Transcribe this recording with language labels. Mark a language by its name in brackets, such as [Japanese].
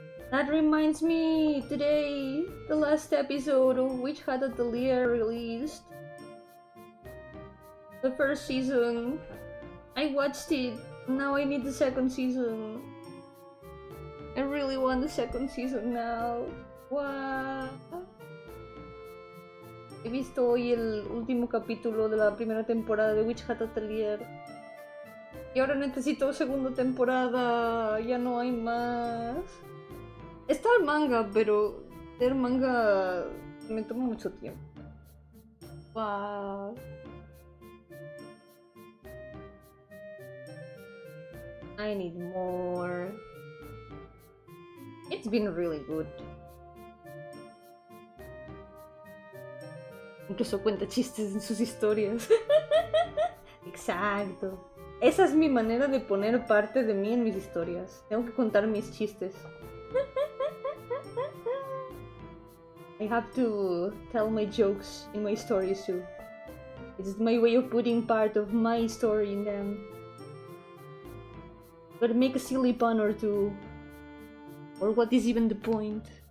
[English] That reminds me, today, the last episode of Witch Hat Atelier released. The first season. I watched it. Now I need the second season. I really want the second season now. Wow. [Spanish] He visto hoy el último capítulo de la primera temporada de Witch Hat Atelier. Y ahora necesito segunda temporada. Ya no hay más. Está el manga, pero leer manga me toma mucho tiempo. Wow. [English] I need more. It's been really good. [Spanish] Incluso cuenta chistes en sus historias. Exacto. Esa es mi manera de poner parte de mí en mis historias. Tengo que contar mis chistes. [English] I have to tell my jokes in my stories too. It's my way of putting part of my story in them. Gotta make a silly pun or two. Or what is even the point?